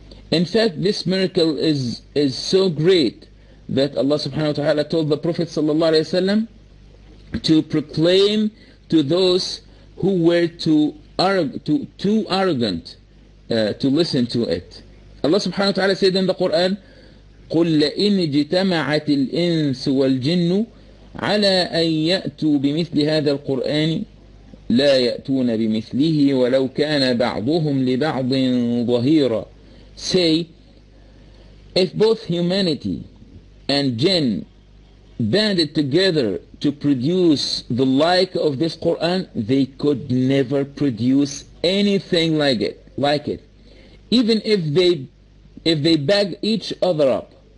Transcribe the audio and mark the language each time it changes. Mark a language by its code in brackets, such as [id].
[en] In fact, this miracle is so great that Allah subhanahu wa ta'ala told the Prophet sallallahu alayhi wasallam to proclaim to those who were too arrogant to listen to it. Allah subhanahu wa ta'ala said in the Qur'an, [ar] قُلْ لَإِنْ اجْتَمَعَتِ الْإِنسُ وَالْجِنُّ عَلَىٰ أَنْ يَأْتُوا بِمِثْلِ هَذَا الْقُرْآنِ لَا يَأْتُونَ بِمِثْلِهِ وَلَوْ كَانَ بَعْضُهُمْ لِبَعْضٍ ظَهِيرًا. [en] Say, if both humanity and jinn banded together to produce the like of this Qur'an, they could never produce anything like it. Even if they bag each other up.